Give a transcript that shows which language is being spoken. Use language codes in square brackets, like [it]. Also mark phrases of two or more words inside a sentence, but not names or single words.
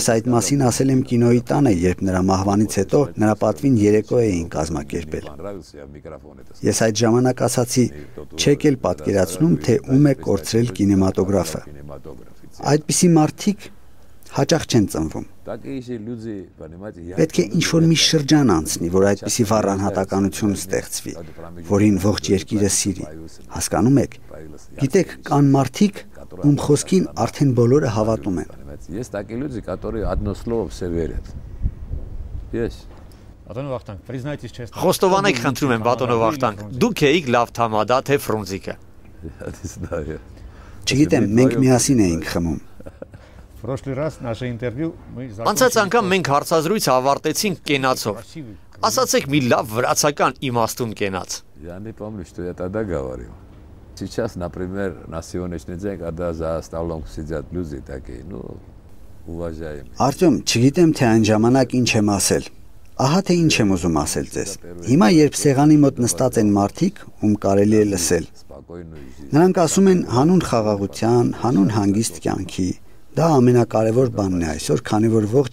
[hy] այդ մասին ասել եմ կինոյի տանը, երբ նրա մահվանից հետո նրա պատվին երեկո էին կազմակերպել։ Ես այդ ժամանակ ասացի, չեք էլ պատկերացնում, թե ում է կորցրել կինեմատոգրաֆը։ Այդպիսի մարդիկ հաճախ չեն ծնվում։ Պետք է ինչ-որ մի շրջան անցնի, որ այդպիսի վառ անհատականություն ստեղծվի, որին ողջ երկիրը սիրի։ Հասկանում եք։ Գիտեք, կան մարդիկ, ում խոսքին արդեն բոլորը հավատում են։ [ru] Есть такие люди, которые одно слово все верят. Есть. [hy] Խոստովանեք, խնդրում եմ, Բատոնո Վախտանգ, դուք էիք լավ թամադա, թե Ֆրունզիկը։ Չգիտեմ, մենք միասին էինք խմում։ Անցած անգամ մենք հարցազրույց ավարտեցինք կենացով։ Ասացեք մի լավ վրացական իմաստուն կենաց։ [ru] Я не помню, что я тогда говорил. Сейчас, например, на сегодняшний день, когда за столом сидят люди такие, ну, уважаемые. [hy] Արտյոմ, չգիտեմ, թե այն ժամանակ ինչ եմ ասել։ Ահա թե ինչ եմ ուզում ասել ձեզ։ Հիմա երբ սեղանի մոտ նստած են մարդիկ, ում կարելի է լսել, նրանք ասում են հանուն խաղաղության, հանուն հանգիստ կյանքի։ Դա ամենակարևոր բանն է այսօր, քանի որ ողջ